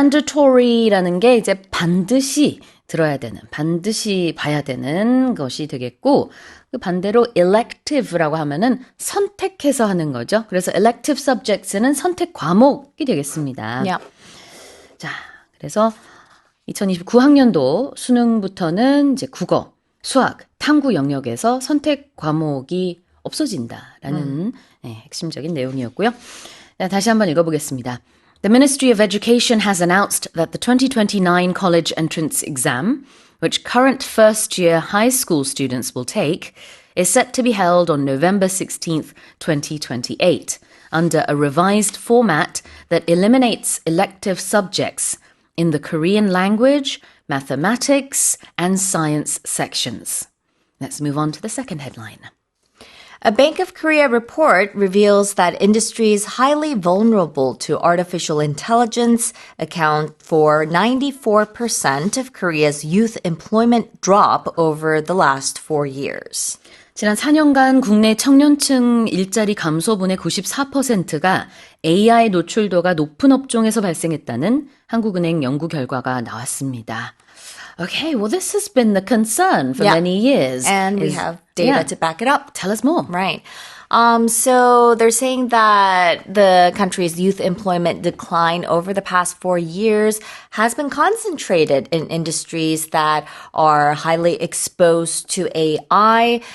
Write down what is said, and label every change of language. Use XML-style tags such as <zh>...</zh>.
<en>mandatory</en> <ko>라는 게 이제 반드시 들어야 되는, 반드시 봐야 되는 것이 되겠고 그 반대로</ko> <en>elective</en> <ko>라고 하면은 선택해서 하는 거죠. 그래서</ko> <en>elective subjects</en> <ko>는 선택 과목이 되겠습니다.</ko> <en>Yeah.</en> <ko>자, 그래서 2029학년도 수능부터는 이제 국어, 수학, 탐구 영역에서 선택 과목이 없어진다라는 핵심적인 내용이었고요. 자, 다시 한번 읽어보겠습니다.</ko> <en>The Ministry of Education has announced that the 2029 college entrance exam, which current first-year high school students will take, is set to be held on November 16th, 2028, under a revised format that eliminates elective subjects in the Korean language, mathematics, and science sections. Let's move on to the second headline. A Bank of Korea report reveals that industries highly vulnerable to artificial intelligence account for 94% of Korea's youth employment drop over the last 4 years.</en> <ko>지난 4년간 국내 청년층 일자리 감소분의 94%가 AI 노출도가 높은 업종에서 발생했다는 한국은행 연구 결과가 나왔습니다.</ko> <en>Okay, well, this has been the concern for many years. And we have data to back it up. Tell us more. Right. So they're saying that the country's youth employment decline over the past 4 years has been concentrated in industries that are highly exposed to AI.</en>